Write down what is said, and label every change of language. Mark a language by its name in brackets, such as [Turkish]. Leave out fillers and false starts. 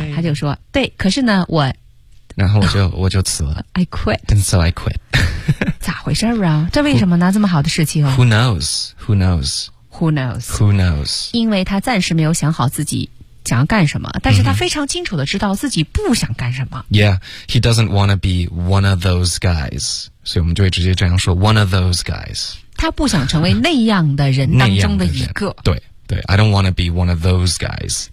[Chinese] 他就说对，可是呢我，然后我就辞了。 [English] I quit. And so I quit. [Chinese] 咋回事啊，这为什么呢？这么好的事情、 [English] Who knows? Who knows? Who knows? Who knows? [Chinese] 因为他暂时没有想好自己想要干什么，但是他非常清楚地知道自己不想干什么。 [English] Yeah, he doesn't want to be one of those guys. [Chinese] 所以我们就会直接这样说 [English] one of those guys. [Chinese] 他不想成为那样的人当中的一个。对对 [English] ,I don't want to be one of those guys.